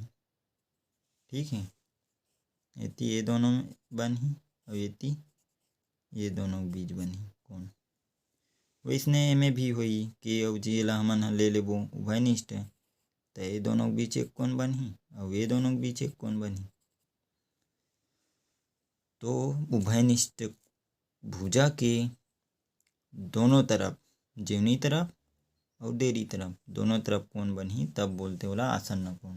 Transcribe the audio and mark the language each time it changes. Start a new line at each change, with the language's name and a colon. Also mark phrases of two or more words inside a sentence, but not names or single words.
Chhattisgarhi: ठीक है, एती ये दोनों बनही और एती ये दोनों के बीच बनही कोण। वैसने एमे भी होई के अउ जे ला हमन ह ले लेबो उभयनिष्ठ तो ये दोनों के बीच एक कोण बनही और ये दोनों के बीच एक कोण बनही। तो उभयनिष्ठ भुजा के दोनों तरफ, जेवनी तरफ और डेरी तरफ, दोनों तरफ कोण बनही तब बोलते ओला आसन्न कोण।